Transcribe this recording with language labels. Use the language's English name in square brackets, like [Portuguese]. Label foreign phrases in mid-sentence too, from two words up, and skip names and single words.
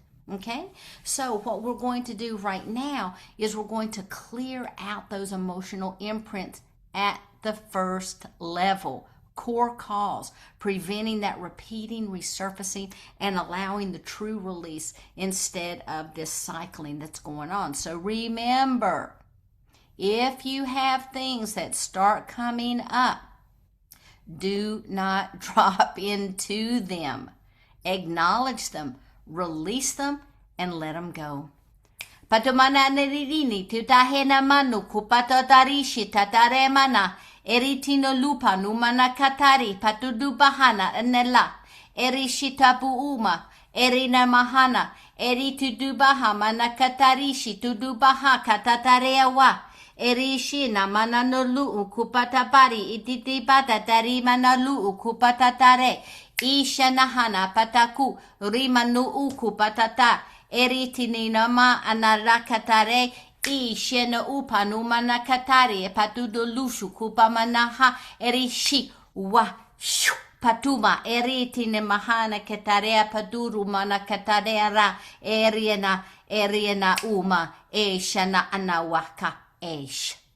[English] Okay, so what we're going to do right now is we're going to clear out those emotional imprints at the first level, core cause, preventing that repeating, resurfacing, and allowing the true release instead of this cycling that's going on. So remember, if you have things that start coming up, do not drop into them. Acknowledge them, release them, and let them go. Patumana neririni tutahena manu kupatotarishi tataremana eritino lupa numana katari patudubahana anela erishitapuuma erina mahana eritudubaha mana katarishi tudubaha katatareawa erishi namana no lu kupatapari ititipata tarimana lu kupatatare isha nahana pataku rimanu ukupatata eritini nama anarakatare ishena upanu manakatare patudo lushu kupamanaha erishi wa shu patuma eritine mahana katarea paduru manakatarea eriena uma eshana anawaka esh.